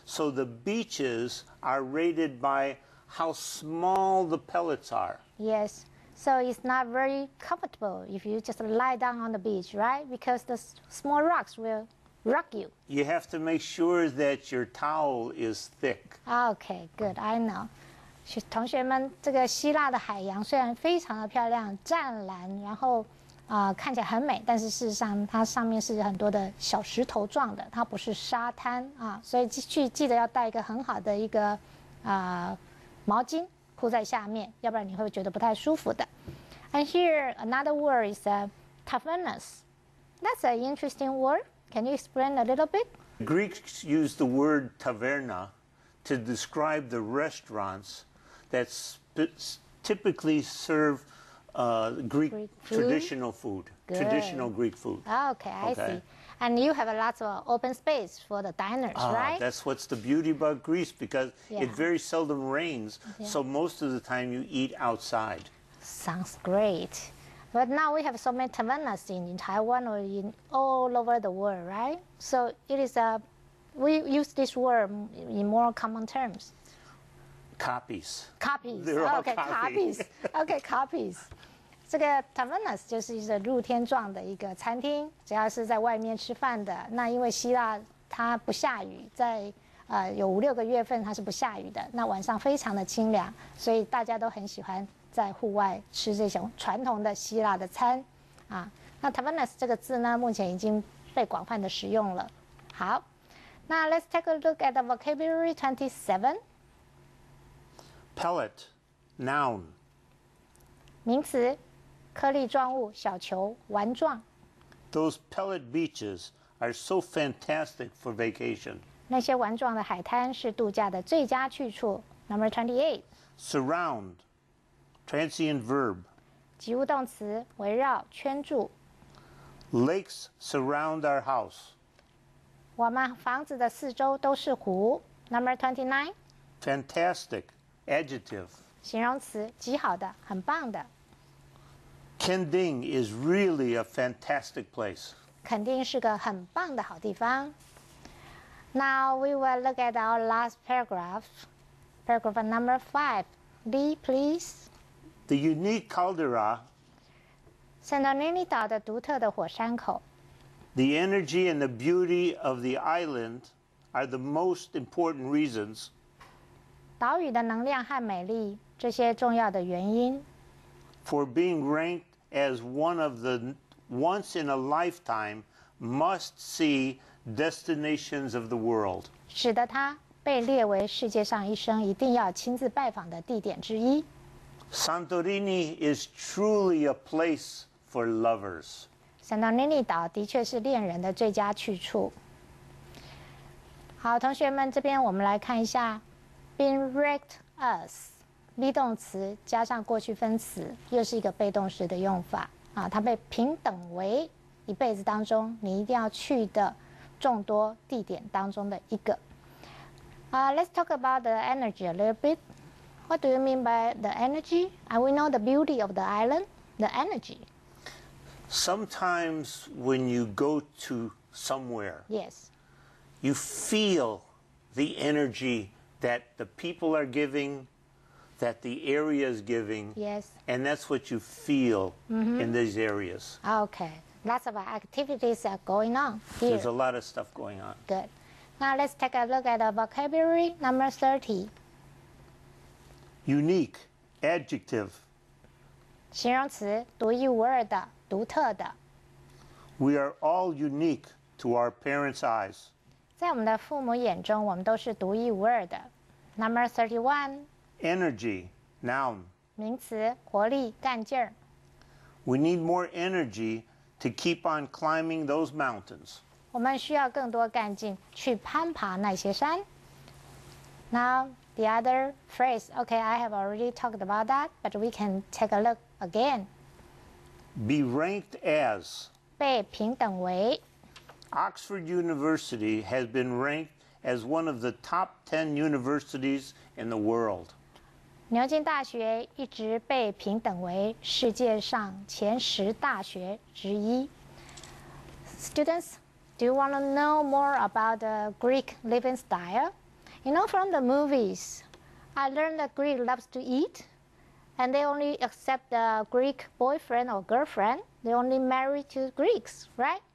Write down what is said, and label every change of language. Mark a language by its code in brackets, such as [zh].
[en] So the beaches are rated by how small the pellets are. Yes. So it's not very comfortable if you just lie down on the beach, right? Because the small rocks will rock you. You have to make sure that your towel is thick. Okay, good. I know. [zh] 同学们，这个希腊的海洋虽然非常的漂亮、湛蓝，然后看起来很美，但是事实上它上面是很多的小石头状的，它不是沙滩啊，所以记得要带一个很好的一个毛巾铺在下面，要不然你会觉得不太舒服的。 [en] And here another word is tavernus. That's an interesting word. Can you explain a little bit? Greeks use the word taverna to describe the restaurants that typically serve Greek food? traditional food, Good. traditional Greek food. Okay, I see. And you have a lot of open space for the diners, right? That's what's the beauty about Greece because Yeah. it very seldom rains, so most of the time you eat outside. Sounds great. But now we have so many tavernas in Taiwan or in all over the world, right? So it is we use this word in more common terms. Copies. Copies. They're all Okay, copies. Okay, copies. [zh] 这个 tavernas 就是一个露天状的一个餐厅，只要是在外面吃饭的。那因为希腊它不下雨，在有5、6个月份它是不下雨的，那晚上非常的清凉，所以大家都很喜欢在户外吃这种传统的希腊的餐啊。那 tavernas 这个字呢，目前已经被广泛的使用了。好，那 [en] let's take a look at the vocabulary 27. Pellet, noun. [zh] 名词，颗粒状物、小球、丸状。 [en] Those pellet beaches are so fantastic for vacation. [zh] 那些丸状的海滩是度假的最佳去处。 [en] Number 28. Surround, transient verb. [zh] 及物动词，围绕、圈住。 [en] Lakes surround our house. [zh] 我们房子的四周都是湖。 [en] Number 29. Fantastic, adjective. [zh] 形容词，极好的，很棒的。 [en] Kending is really a fantastic place. [zh] 肯定是个很棒的好地方。 [en] Now we will look at our last paragraph. Paragraph number 5. Lee, please. The unique caldera, [zh] Santorini 岛的独特的火山口， [en] the energy and the beauty of the island are the most important reasons [zh] 岛屿的能量和美丽，这些重要的原因， [en] for being ranked as one of the once in a lifetime must-see destinations of the world. [zh] 使得它被列为世界上一生一定要亲自拜访的地点之一。 [en] Santorini is truly a place for lovers. [zh] 圣托里尼岛的确是恋人的最佳去处。好，同学们，这边我们来看一下 ， [en] being raked us， [zh] be 动词加上过去分词，又是一个被动式的用法啊，它被平等为一辈子当中你一定要去的众多地点当中的一个。 [en] Let's talk about the energy a little bit. What do you mean by the energy? And we know the beauty of the island, the energy. Sometimes when you go to somewhere, Yes. you feel the energy that the people are giving, that the area is giving, Yes. and that's what you feel in these areas. Okay. Lots of activities are going on here. There's a lot of stuff going on. Good. Now let's take a look at the vocabulary number 30. Unique, adjective. [zh] 形容词，独一无二的，独特的。 [en] We are all unique to our parents' eyes. [zh] 在我们的父母眼中，我们都是独一无二的。 [en] Number 31. Energy, noun. [zh] 名词，活力、干劲儿。 [en] We need more energy to keep on climbing those mountains. [zh] 我们需要更多干劲去攀爬那些山。 [en] Now the other phrase, okay, I have already talked about that, but we can take a look again. Be ranked as. [zh] 被平等为。 [en] Oxford University has been ranked as one of the top 10 universities in the world. [zh] 牛津大学一直被评等为世界上前10大学之一。 [en] Students, do you want to know more about the Greek living style? You know, from the movies, I learned that Greek loves to eat, and they only accept the Greek boyfriend or girlfriend. They only marry to Greeks, right?